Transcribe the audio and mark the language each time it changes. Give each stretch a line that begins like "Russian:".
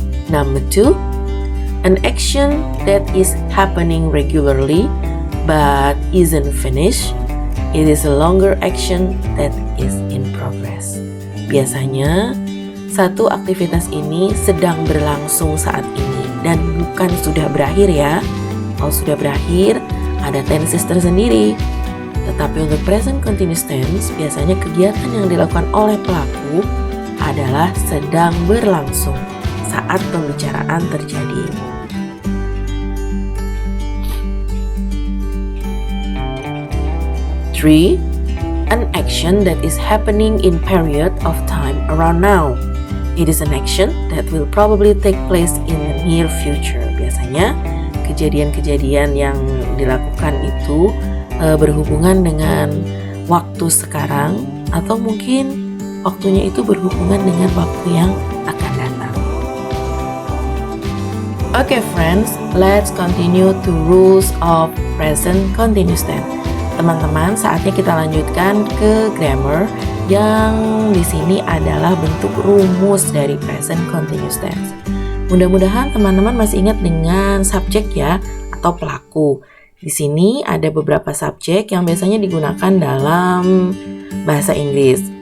English: Number 2, an action that is happening regularly but isn't finished. It is a longer action that is in progress.
Indonesian: Biasanya, satu aktivitas ini sedang berlangsung saat ini dan bukan sudah berakhir ya. Kalau sudah berakhir, ada tenses tersendiri. Tetapi untuk present continuous tense, biasanya kegiatan yang dilakukan oleh pelaku adalah sedang berlangsung saat pembicaraan terjadi.
English: Three, an action that is happening in period of time around now. It is an action that will probably take place in the near future.
Indonesian: Biasanya kejadian-kejadian yang dilakukan itu berhubungan dengan waktu sekarang, atau mungkin waktunya itu berhubungan dengan waktu yang akan datang.
English: Okay friends, let's continue to rules of present continuous tense.
Indonesian: Teman-teman, saatnya kita lanjutkan ke grammar yang di sini adalah bentuk rumus dari present continuous tense. Mudah-mudahan teman-teman masih ingat dengan subjek ya, atau pelaku. Di sini ada beberapa subjek yang biasanya digunakan dalam bahasa Inggris.